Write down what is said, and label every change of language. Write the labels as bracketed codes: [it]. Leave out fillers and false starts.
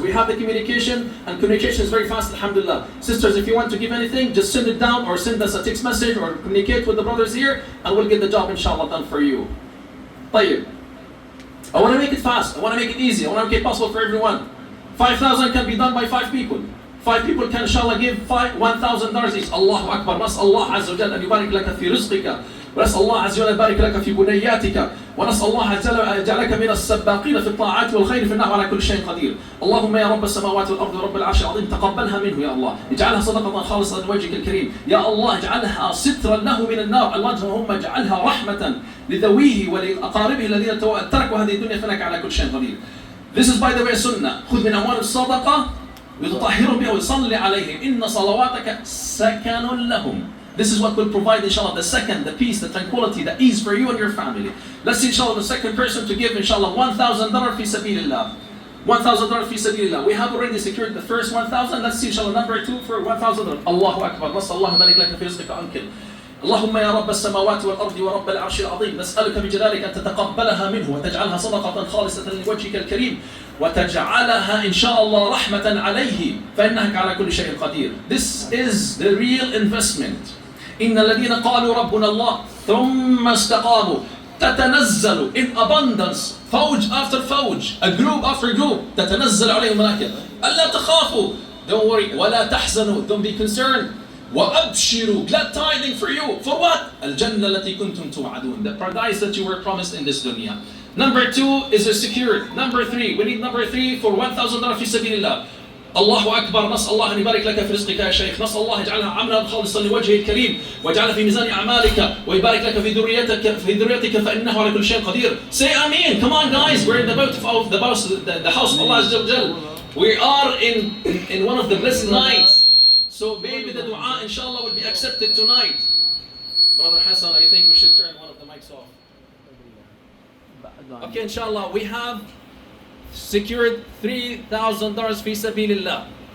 [en] We have the communication, and communication is very fast, alhamdulillah. Sisters, if you want to give anything, just send it down or send us a text message or communicate with the brothers here, and we'll get the job inshallah done for you. طيب. I want to make it fast. I want to make it easy. I want to make it possible for everyone. 5,000 can be done by 5 people. 5 people can inshallah give $1,000 each. Allahu Akbar. [ar] نسأل الله عز وجل أن يبارك لك في رزقك. ونسأل الله عز وجل يبارك لك في بنياتك. ونسأل الله عز وجل أن يجعلك من السباقين في الطاعات والخير في النعم على كل شيء قدير. اللهم يا رب السماوات والأرض ورب العرش العظيم تقبلها منه يا الله. اجعلها صدقة خالصة لوجهك الكريم. يا الله اجعلها سترا له من النار. اللهم اجعلها رحمة لذويه ولأقاربه الذين تركوا هذه الدنيا فإنك على كل شيء قدير. [en] This is by the way sunnah. [ar] خذ من أموال الصدقة وتطهرهم بها وصلي عليهم إن صلواتك سكن لهم. [en] This is what will provide inshallah the second, the peace, the tranquility, the ease for you and your family. Let's see inshallah the second person to give inshallah $1,000 fi sabilillah. $1,000 fi sabilillah. We have already secured the first 1,000. Let's see inshallah number 2 for $1,000. Allahu Akbar. [ar] نسأل الله يبارك لك في رزقك أنكل. اللهم يا رب السماوات والأرض ورب العرش العظيم نسألك بجلالك أن تتقبلها منه وتجعلها صدقة خالصة لوجهك الكريم وتجعلها إن شاء الله رحمة عليه فإنك على كل شيء قدير. [en] This is the real investment. [ar] إن الذين قالوا ربنا الله ثم استقاموا تتنزل [en] in abundance فوج after فوج, a group after group, [ar] تتنزل عليهم الملائكة ألا تخافوا, [en] don't worry, [ar] ولا تحزنوا, [en] don't be concerned, [ar] وأبشروا, [en] glad tiding for you, for what? [ar] الجنة التي كنتم توعدون, [en] the paradise that you were promised in this dunya. Number 2 is secured. Number 3, we need number 3 for $1,000 [ar] في سبيل الله. الله أكبر. نسأل الله أن يبارك لك في رزقك يا شيخ. نسأل الله يجعلها عملا خالصا لوجهه الكريم ويجعلها في ميزان أعمالك ويبارك لك في ذريتك فإنه على كل شيء قدير. [en] Say Amen. Come on guys, we're in the boat of the house of Allah Azza wa Jal. We are in one of the blessed nights. So maybe the dua inshallah will be accepted tonight. Brother Hassan, I think we should turn one of the mics off. Okay, inshallah, we have secured $3,000 fi sabilillah.